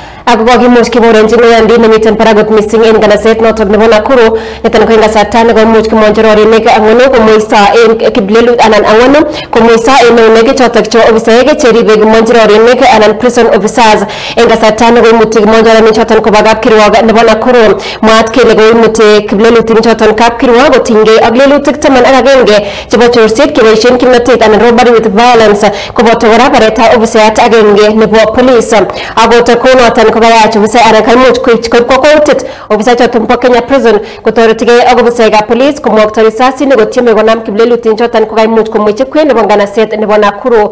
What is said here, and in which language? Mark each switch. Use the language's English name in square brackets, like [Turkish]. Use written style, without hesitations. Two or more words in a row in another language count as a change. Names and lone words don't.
[Kalenjin] Ako kokimuch kiborenchi ngoyondit nemiten paragut missing en nganaset notok nebo Nakuru niton ko en kasarta nekoimuch kimonji rorinik ang'wanu komuiso en kiplelut anan ang'wanu komuiso en eunek chotok chebo ofisaek cheribe kimonji rorinik anan [English] prison officers [Kalenjin] en kasarta nekoimuti kimonjorani choton koba kapkirwok nebo Nakuru. Mwaat kele koimuti kiplelutik choton kapkirwok kotinygei ak lelutik 11 chebo chorset keboisien kimnotet anan [English] robbery with violence [Kalenjin] koboto kora baretab ofisayat agenge nebo police. Akot kounoton kokayach ofisai anan kaimuch koib kokwoutit ofisai choton bo Kenya Prison kotoretigei ak ofisaekab police komwokto risasinik kotieme konam kiplelutik choton kokaimuch komwechi kwen nebo nganaset nebo Nakuru.